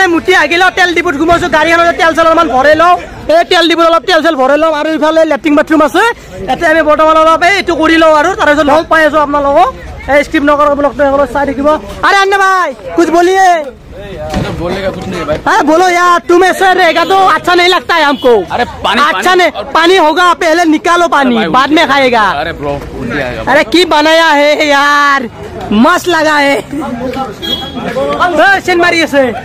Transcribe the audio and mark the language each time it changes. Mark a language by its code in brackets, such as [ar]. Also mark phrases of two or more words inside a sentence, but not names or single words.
[as] মুঠি আহিলে তেল ডিপুত ঘুমাইছো গাড়ীখনত তেল চেল অলপমান ভৰাই লওঁ এই তেল ডিপুত অলপ তেল চেল ভৰাই লওঁ আৰু ইফালে [en] latrine bathroom [as] আছে এতে আমি বৰ্তমান অলপ এইটো কৰি লওঁ আৰু তাৰপিছত লগ পাই আছো আপোনালোকক এই স্ক্ৰিপ্ট নকৰ ব্লগটো চাই থাকিব [hi] अरे आन्ने भाई कुछ बोलिए बोलेगा कुछ नहीं भाई अरे बोलो यार तुम ऐसे रहेगा तो अच्छा नहीं लगता है हमको अरे पानी अच्छा नहीं पानी होगा पहले निकालो पानी बाद में खाएगा अरे ब्रो अरे की बनाया है यार मस्त लगा है सेन मारिए से